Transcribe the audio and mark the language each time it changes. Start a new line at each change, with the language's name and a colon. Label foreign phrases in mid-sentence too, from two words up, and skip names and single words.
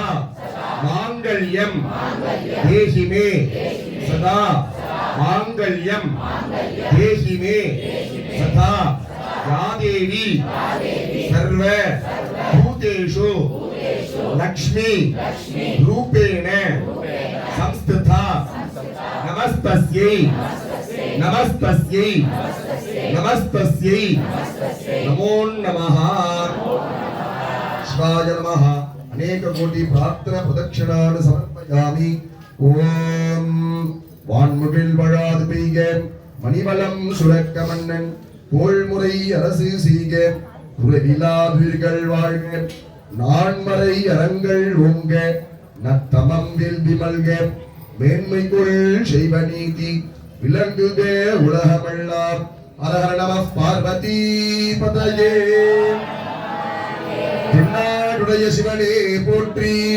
Sanskrit: मांगल्यम देहि मे सदा मांगल्यम देहि मे सदा या देवी सर्व भूतेषु लक्ष्मी रूपेण संस्थिता नमस्तस्यै नमस्तस्यै नमस्तस्यै नमो नमः शिवाय नमः अनेक कोटि प्रार्थना प्रदक्षिणान् समर्पयामि ओम வான்முகில்
Tamil: வழாது பெய்க மணிவளம் சுரக்க மன்னன் கோள்முறை அரசு செய்க குறைவிலாதுயிர்கள் வாழ்க நான்மறை அரங்கள் ஓங்க நத்தமம் வேள்வி மல்க மேன்மைக்குள் செய்வ நீதி விளங்குக உலகமெல்லாம்
Sanskrit: हर नम पार्वती पतये
Tamil: தென்னாடுடைய சிவனே போற்றி